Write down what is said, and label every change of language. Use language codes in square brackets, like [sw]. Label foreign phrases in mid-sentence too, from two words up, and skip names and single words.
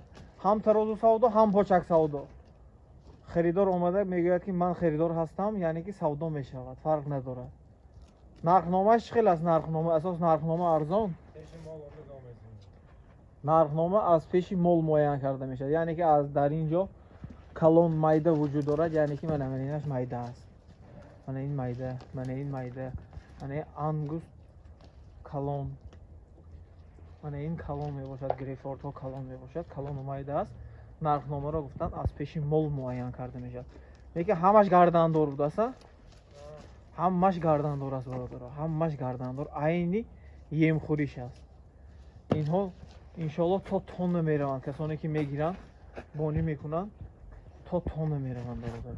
[tg] ҳам тарозу савдо, ҳам почак савдо. харидор омада мегӯяд ки ман харидор ҳастам, яъне ки савдо мешавад, фарқ надорад. нархномаш чӣ хел аст? Нархнома асос нархнома арзон. нархнома аз пеши мол муайян карда мешавад, яъне ки аз дар ин ҷо калон майда вуҷуд дорад, яъне ки манаманинаш майда аст. Мана ин майда, мана ин майда, мана ин ангус калон, мана ин калон мебошад, Грейфорд ҳо калон мебошад, калону майда аст. нархномаро гуфтанд аз пеши мол муайян карда мешавад. Лекин ҳамаш гардандор будаса? ҳамаш гардандор аст бародаро, ҳамаш гардандор, айни емхӯриш аст. инҳо иншоаллоҳ то тонна мераванд, касоне ки мегиранд, бонӣ мекунанд, то тонна мераванд бародаро.